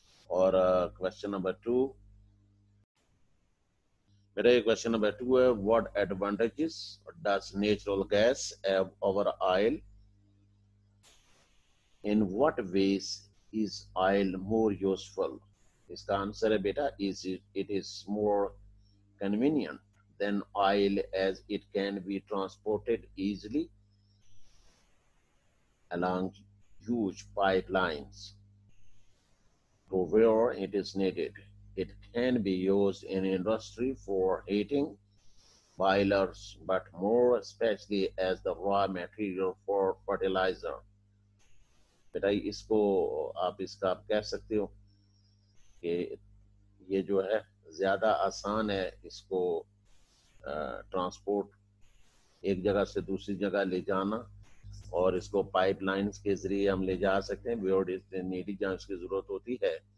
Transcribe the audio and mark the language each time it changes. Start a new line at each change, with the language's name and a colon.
Urdu: اور question number 2, میرا یہ کوشچن نمبر 2 ہے,
English: What advantages does natural gas have over oil, in what ways is oil more useful.
Urdu: اس کا answer ہے بیٹا,
English: it is more convenient than oil as it can be transported easily along huge pipelines to where it is needed. It can be used in industry for heating, boilers, but more especially as the raw material for fertilizer.
Urdu: بیٹا اس کو آپ کہہ سکتے ہو کہ یہ جو ہے زیادہ آسان ہے اس کو ٹرانسپورٹ ایک جگہ سے دوسری جگہ لے جانا، اور اس کو پائپ لائنز کے ذریعے ہم لے جا سکتے ہیں بیور نیڈی جہاں اس کی ضرورت ہوتی ہے.